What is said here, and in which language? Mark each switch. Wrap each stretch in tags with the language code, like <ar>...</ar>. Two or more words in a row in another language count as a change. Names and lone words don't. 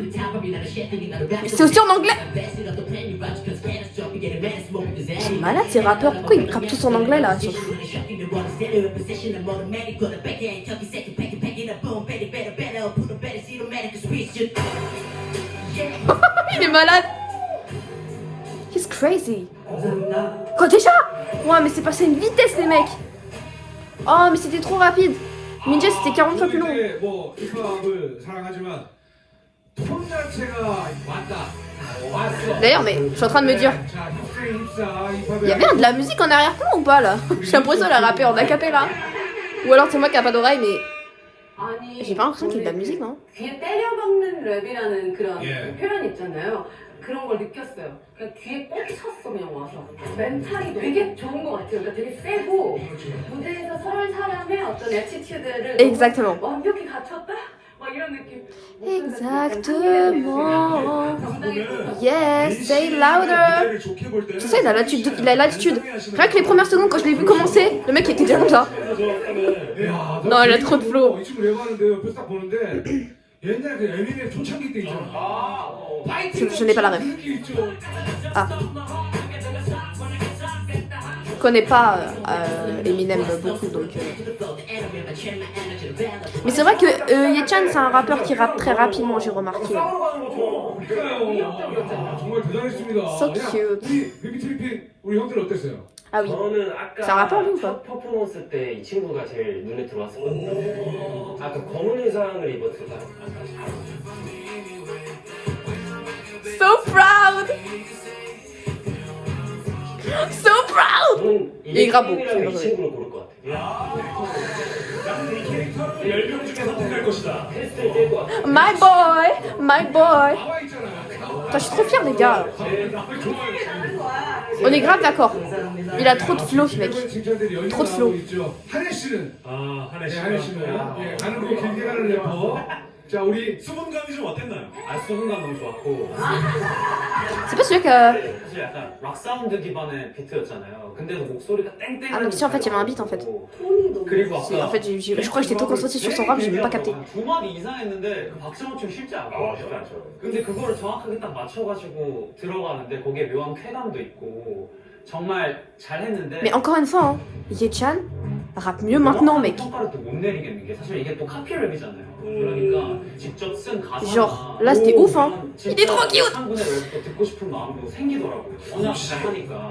<fr>C'est aussi en anglais. C'est malade ces rappeurs. Pourquoi ils rappent tous en anglais là? Ils sont fous. Il est malade.</fr> <en>He's crazy.</en> <fr>Quoi déjà? Ouais mais c'est passé à une vitesse les mecs. Oh mais c'était trop rapide. 민재 c'était 40 fois plus long.</fr> <ko>이제 뭐 힙합을 사랑하지만 톤 자체가 왔다. 왔어.</ko> <fr>D'ailleurs mais je suis en train de me dire,</fr> <ko>자, 힙생 힙사 힙합에</ko> <fr>il y a bien de la musique en arrière-plan ou pas là? J'ai l'impression de la rapper en acapella. Ou alors c'est moi qui a pas d'oreille mais</fr> <ko>아니,</ko> <fr>j'ai pas l'impression qu'il y ait de la musique non?</fr> <ko>귀에 때려박는 랩이라는 그런 예. 표현 있잖아요. 그런 걸 느꼈어요. 그냥 귀에 꽂혔어 그냥 와서. 멘탈이 되게 좋은 것 같아요. 그러니까 되게 세고 무대에서 서울 사람의 어떤 애티튜드를</ko> <fr>Exactement.</fr> <ko>완벽히 갖췄다? 막 이런 느낌.</ko> <fr>Exactement.</fr> <en>Yes, say louder.</en> <fr>C'est ça, il a l'attitude. Il a l'attitude. Rien que les premières secondes quand je l'ai vu commencer, le mec était déjà comme ça.</fr> <ko>야,</ko> <fr>Non, il a trop de flow.</fr> <ko>이 친구 랩하는데 옆에서 딱 보는데 옛날 그 에미넴 초창기 때 있잖아.</ko> <fr>Je n'ai pas la ref.</fr> <ko>느낌 있죠. Ah.</ko> <fr>Je connais pas Eminem beaucoup donc. Mais c'est vrai que Yechan c'est un rappeur qui rappe très rapidement, j'ai remarqué.</fr> <ko>정말 대단했습니다.</ko> <en>So</en> <ko>야,</ko> <en>cute.</en> <ko>우리 뮤비 트리핑 우리 형들 어땠어요?</ko> <fr>Ah oui.</fr> <ko>저는 아까</ko> <fr>Ça rappelle lui ou pas?</fr> <ko>첫 퍼포먼스 때 이 친구가 제일 눈에 들어왔었거든요. 아까 검은 의상을 입었었다.</ko> <en>So proud. So proud.</en> <ko>저는 이 그라보. 이 친구를 고를 것 같아요. 이 캐릭터를 10명 중에 선택할 것이다. 테스트를 깰 것 같아요.</ko> <en>My boy, my boy.</en> <ko>나와 있잖아.</ko> <fr>Putain, je suis trop fière des gars. On est grave d'accord. Il a trop de flow ce mec. Trop de flow.</fr> <ko>한혜 씨는 아 한혜 네, 씨가 한혜 씨는 예, 가는 거 길게 가는 래퍼. 자 우리 수분감이 좀 어땠나요? 아 수분감 너무 좋았고</ko> <fr>C'est pas celui que.</fr> <ko>사실 약간 락 사운드 기반의 비트였잖아요. 근데도 목소리가 땡땡.</ko> <fr>Ah, mais si, en fait, il y avait un beat, en fait.</fr> <ko>톤이 너무 그리고</ko> <fr>En</fr> <ko>아까</ko> <fr>fait, je crois que j'étais trop concentrée sur son rap, j'ai même pas capté.</fr> <ko>두 마디 이상했는데 그 박자만 좀 쉽지 않고. 쉽지 않죠. 근데 그거를 정확하게 딱 맞춰가지고 들어가는데 거기에 묘한 쾌감도 있고 정말 잘했는데.</ko> <fr>Mais encore une fois, hein, Yechan, rappe mieux maintenant, mec.</fr> <ko>평가를 또 못 내리겠는 게 사실 이게 또 카피랩이잖아요. 그러니까 직접 쓴 가사나</ko> <fr>Genre, là, c'était ouf, hein. Il est trop cute.</fr> <ko>한군의 랩도 듣고 싶은 마음도 생기더라고요. 워낙 잘하니까.</ko>